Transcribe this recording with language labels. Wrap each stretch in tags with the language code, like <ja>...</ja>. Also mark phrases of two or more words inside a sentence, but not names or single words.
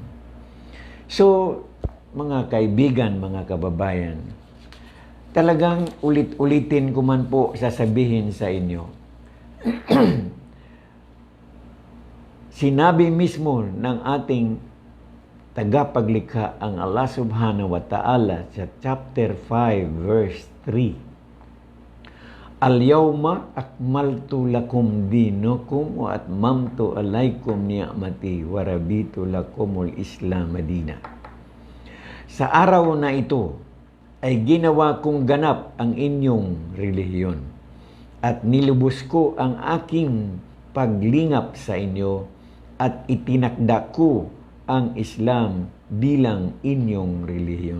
<tl>So, mga kaibigan, mga kababayan, talagang ulit-ulitin ko man po sasabihin sa inyo. Sinabi mismo ng ating tagapaglikha ang Allah</tl> <ar>سبحانه وتعالى</ar> <tl>sa chapter 5 verse 3.</tl> <ar>اليوم أكملت لكم دينكم وأتممت عليكم نعمتي ورضيت لكم الإسلام دينا.</ar> <tl>Sa araw na ito ay ginawa kong ganap ang inyong relihiyon at nilubos ko ang aking paglingap sa inyo at itinakda ko ang Islam bilang inyong relihiyon.</tl>